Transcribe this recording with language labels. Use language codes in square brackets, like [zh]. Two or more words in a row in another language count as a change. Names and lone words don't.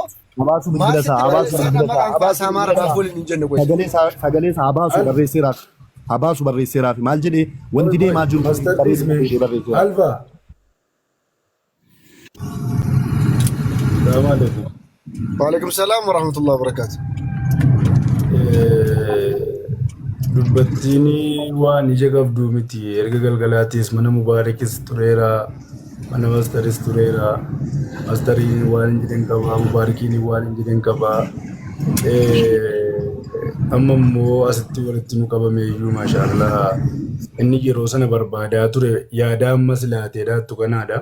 [om] Abaasu bilbilasa sagalee isaa abaasu barreesseeraa fi maal jedhee wanti deemaa jiru Alfa. [ar] وعليكم السلام ورحمة الله وبركاته. [om] Dubbattiin waan ija qabdu miti erga galgalaatis mana Mubaarakis tureera mana Mastaris tureera Mastariin waan hin jedhan qabaa Mubaarakiin waan hin jedhan qabaa amma immoo asitti walitti nu qabame iyyuu maashaallah inni yeroo sana barbaadaa ture yaada ammas laateedhaattu kanaadha.